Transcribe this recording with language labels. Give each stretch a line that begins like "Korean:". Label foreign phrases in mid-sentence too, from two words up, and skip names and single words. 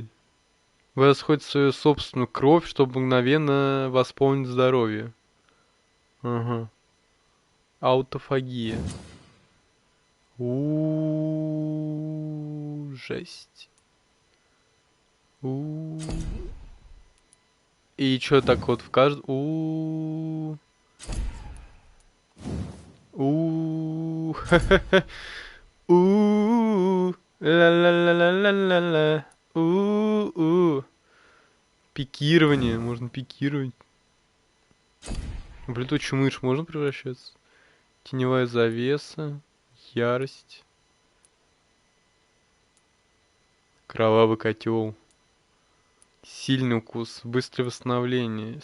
Russian: Вы расходите свою собственную кровь, чтобы мгновенно восполнить здоровье. Ага. Аутофагия. Жесть. И чё так вот в каждом... Ла-ла-ла-ла-ла-ла-ла. Пикирование. Можно пикировать. В летучую мышь можно превращаться? Теневая завеса. Ярость. Кровавый котел. Сильный укус. Быстрое восстановление.